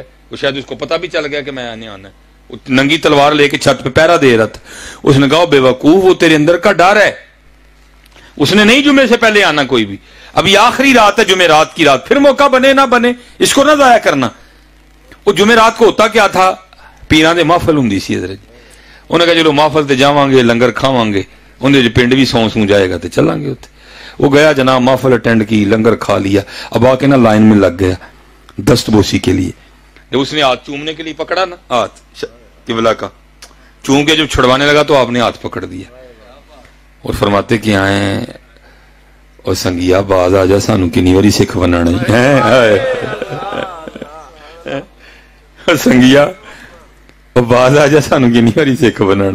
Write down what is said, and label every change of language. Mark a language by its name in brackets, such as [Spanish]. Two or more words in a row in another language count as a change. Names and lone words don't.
[Urdu] وہ شاید اس کو پتہ بھی چل گیا کہ میں آنے آنا ہے. وہ ننگی تلوار لے کے چھت پہ پہرا دے رہا تھا. اس نے کہا بے وقوف وہ تیرے اندر کا ڈر ہے. اس نے نہیں جمعے سے پہلے آنا کوئی بھی. ابھی آخری رات ہے جمعے رات کی رات, پھر موقع بنے نہ بنے اس کو نہ ضائع کرنا. وہ جمعے رات کو ہوتا کیا تھا, [Punjabi] پیراں دے محفل ہوندی سی حضرت. انہوں نے کہا چلو محفل تے جاواں گے لنگر کھاواں گے, اندر جو پنڈ بھی سوں جائے گا تو چلیں گے اتنے. [Urdu] وہ گیا جناب محفل اٹینڈ کی, لنگر کھا لیا. اب آ کے نا لائن میں لگ گیا دست بوسی کے لیے. جب اس نے ہاتھ چومنے کے لیے پکڑا نا, ہاتھ قبلہ کا چوم کے جب چھڑوانے لگا تو آپ نے ہاتھ پکڑ دیا اور فرماتے کہ آئیں اور [Punjabi] سنگیا باز آ جا سانو کنی واری سکھ بنانا سنگیا باز آ جا سانو کنی واری سکھ بنانا.